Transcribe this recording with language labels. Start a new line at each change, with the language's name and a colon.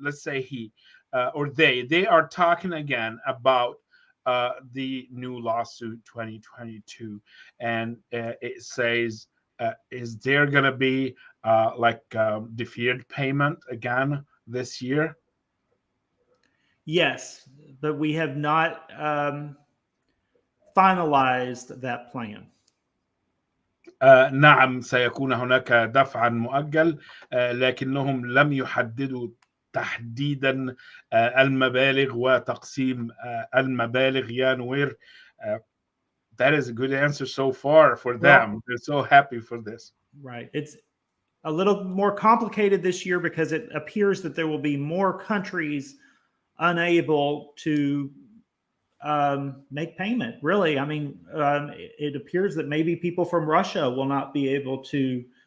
English: Let's say he or they are talking again about the new lawsuit 2022, and it says, is there going to be deferred payment again this year? Yes, but we have not finalized that plan.
Arabic: نعم، سيكون هناك دفعا مؤجل، لكنهم لم يحددوا تحديدا المبالغ وتقسيم المبالغ يا نوير.
English: That is a good answer so far for them. They're so happy for this. Right. It's a little more complicated this year because it appears that there will be more countries unable to make payment. Really, I mean, it appears that maybe people from Russia will not be able to.